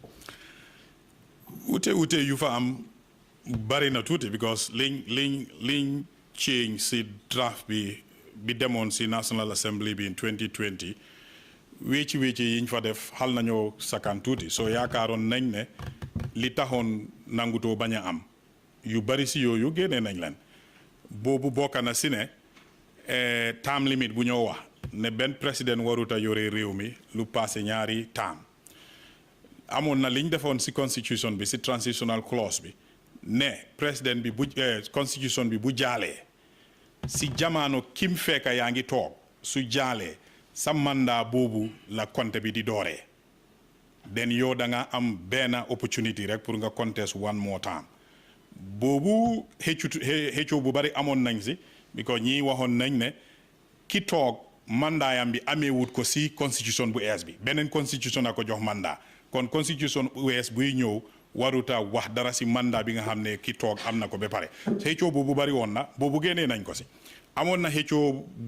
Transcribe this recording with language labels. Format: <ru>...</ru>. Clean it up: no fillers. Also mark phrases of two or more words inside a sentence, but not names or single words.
<wo>ute yu fa am bari na tuuti because liñ change si draft bi demoon si National Assembly bi in 2020 wécci yiñ fa def xal nañoo sakkan tuuti so yaakaaroon nañ ne li taxoon nangutoo bañ a am yu bari si yooyu génnee nañ leen boobu bokk na si ne</wo> <en>term limit</en> <wo>bu ñoo wax ne benn président waruta yore réew mi lu passé ñaari term amoon na liñ defoon si constitution bi si</wo> <en>transitional clause</en> <wo>bi ne président bi bu constitution bi bu jaalee si jamono kim fekka yaa ngi toog su jaalee sa mandat boobu la compte bi di dooree then yow da nga am benn opportunity rek pour nga</wo> <en>contest one more time</en> <wo>boobu xëccoo bu bari amoon nañ si because ñii waxoon nañ ne ki toog mandaayam bi amee wut ko si constitution bu ees bi beneen constitution a ko jox mandat kon constitution bu ees buy ñëw waruta wax dara si mandat bi nga xam ne ki toog am na ko ba pare xëccoo boobu bari woon na boobu génnee nañ ko si amoon na xëccoo</wo>